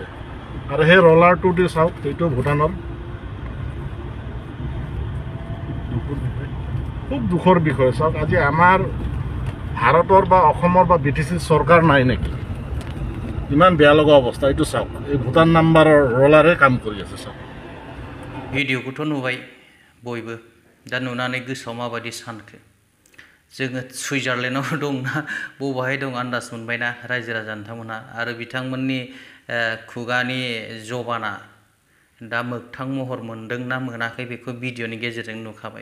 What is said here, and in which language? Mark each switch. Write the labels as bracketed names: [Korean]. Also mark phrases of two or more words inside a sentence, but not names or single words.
[Assamese] আৰু সেই ৰলাৰটো দি চাওক, এইটো ভূটানৰ। খুব দুখৰ বিষয়। চাওক আজি আমাৰ ভাৰতৰ বা অসমৰ বা বিটিচি চৰকাৰ নাই নেকি, ইমান বেয়া লগা অৱস্থা। এইটো চাওক, এই ভূটান নাম্বাৰৰ ৰলাৰে কাম কৰি আছে। চাওক [Bodo] भिडिअखौथ' नुबाय बयबो, दा नुनानै गोसोआव माबायदि सानखो? जोङो सुइजारलेण्डआव दंना बबेहाय दं आन्दाज मोनबायना रायजो राजा नोंथांमोनहा? आरो बिथांमोननि खुगानि जबाना दा मोगथां महर मोनदों ना मोनाखै बेखौ भिडिअनि गेजेरजों नुखाबाय।